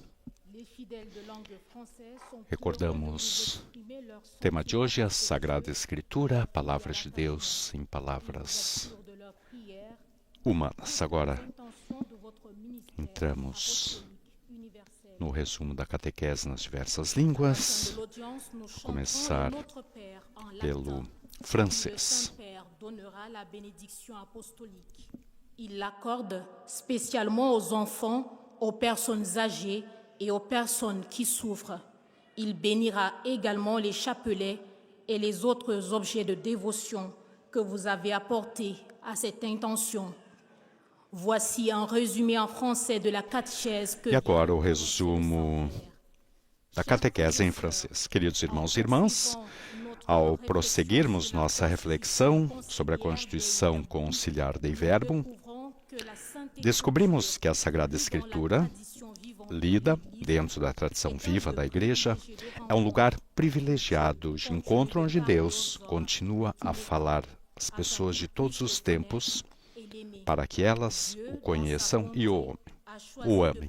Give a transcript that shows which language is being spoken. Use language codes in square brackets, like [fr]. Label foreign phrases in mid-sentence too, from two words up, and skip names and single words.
[pt] Recordamos o tema de hoje, a Sagrada Escritura, palavras de Deus em palavras humanas. Agora entramos no resumo da catequese nas diversas línguas. Vou começar pelo francês. [fr] Il l'accorde spécialement aux enfants, aux personnes âgées et aux personnes qui souffrent. Il bénira également les chapelets et les autres objets de dévotion que vous avez apportés à cette intention. Voici un résumé en français de la catéchèse que... [pt] E agora o resumo da catequese em francês. Queridos irmãos e irmãs, ao prosseguirmos nossa reflexão sobre a Constituição Conciliar Dei Verbum, descobrimos que a Sagrada Escritura, lida dentro da tradição viva da Igreja, é um lugar privilegiado de encontro onde Deus continua a falar às pessoas de todos os tempos para que elas o conheçam e o amem.